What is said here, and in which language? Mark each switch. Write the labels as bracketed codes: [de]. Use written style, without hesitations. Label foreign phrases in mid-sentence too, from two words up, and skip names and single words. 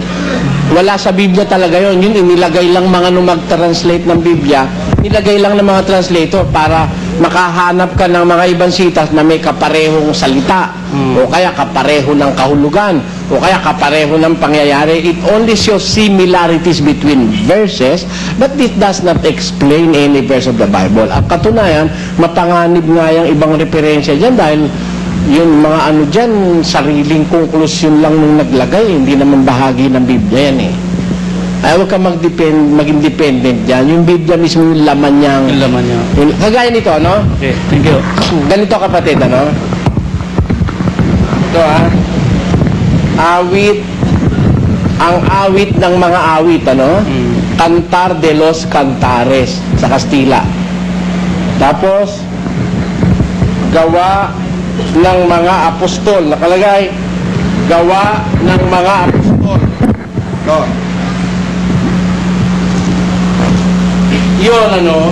[tl] Wala sa Biblia talaga yun inilagay lang mga mag-translate ng Biblia, nilagay lang ng mga translator para makahanap ka ng mga ibang sitas na may kaparehong salita o kaya kapareho ng kahulugan o kaya kapareho ng pangyayari. [en] It only shows similarities between verses, but it does not explain any verse of the Bible. [tl] At katunayan, mapanganib nga yung ibang referensya dyan dahil yung mga ano dyan, sariling konklusyon lang nung naglagay, hindi naman bahagi ng Biblia yan Ay, huwag ka maging dependent dyan. Yung Biblia mismo yung laman niya. yung laman niya. Kagaya nito, ano? [en] Okay, thank you. [tl] Ganito kapatid, ano? Ito, awit, ang awit ng mga awit, ano? Cantar de los Cantares sa Kastila. Tapos, gawa ng mga apostol. Nakalagay, gawa ng mga apostol. Ito. Yun, ano?